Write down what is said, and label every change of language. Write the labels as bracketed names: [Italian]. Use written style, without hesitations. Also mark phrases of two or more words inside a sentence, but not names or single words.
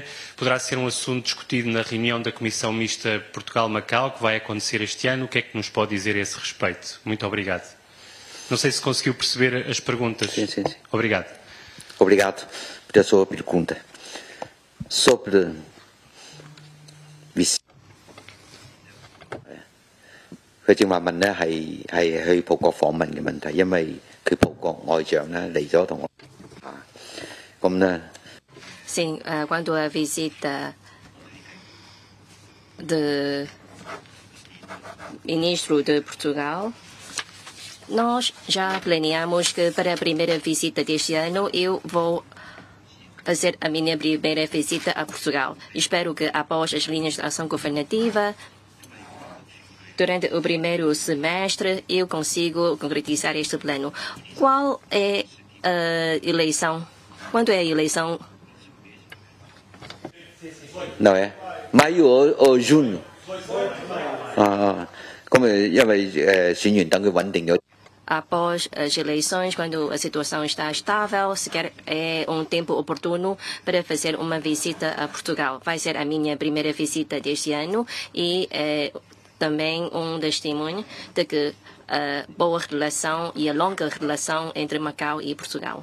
[Portuguese] Poderá ser um assunto discutido na reunião da Comissão Mista Portugal-Macau, que vai acontecer este ano? O que é que nos pode dizer a esse respeito? Muito obrigado. Não sei se conseguiu perceber as perguntas. Sim. Obrigado. Obrigado pela sua pergunta. [Cantonese] Sobre 佢正話問咧係去葡國訪問嘅問題，因為佢葡國外長咧嚟咗同我咁咧。 [Portuguese] Sim, quando a visita do ministro de Portugal, nós já planeamos que para a primeira visita deste ano eu vou fazer a minha primeira visita a Portugal. Espero que após as linhas de ação governativa, durante o primeiro semestre, eu consigo concretizar este plano. Qual é a eleição? Quando é a eleição? Não é? Maio ou junho? [Cantonese] 咁因為選完等佢穩定咗。 [Portuguese] Após as eleições, quando a situação está estável, sequer é um tempo oportuno para fazer uma visita a Portugal. Vai ser a minha primeira visita deste ano e é também um testemunho de que a boa relação e a longa relação entre Macau e Portugal.